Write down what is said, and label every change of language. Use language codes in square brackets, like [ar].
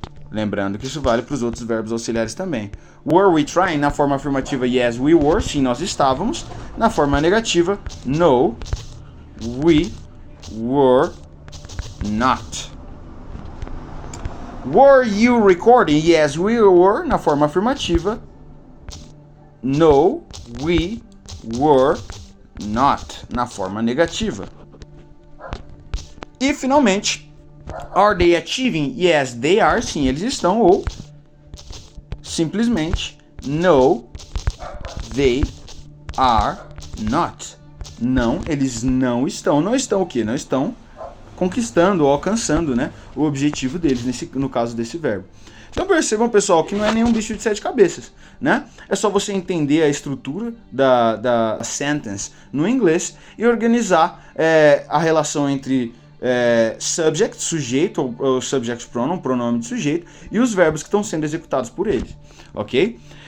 [pt] Lembrando que isso vale para os outros verbos auxiliares também. [en] Were we trying? [pt] Na forma afirmativa, [en] yes, we were. [pt] Sim, nós estávamos. Na forma negativa, [en] no, we were not. Were you recording? Yes, we were. [pt] Na forma afirmativa, [en] no, we were not. [pt] Na forma negativa. E, finalmente, [en] are they achieving? Yes, they are. [pt] Sim, eles estão. Ou, simplesmente, [en] no, they are not. [pt] Não, eles não estão. Não estão o quê? Não estão conquistando ou alcançando, né, o objetivo deles, no caso desse verbo. Então percebam, pessoal, que não é nenhum bicho de 7 cabeças, né? É só você entender a estrutura da sentence no inglês e organizar a relação entre subject, sujeito, ou subject pronoun, pronome de sujeito, e os verbos que estão sendo executados por eles, ok?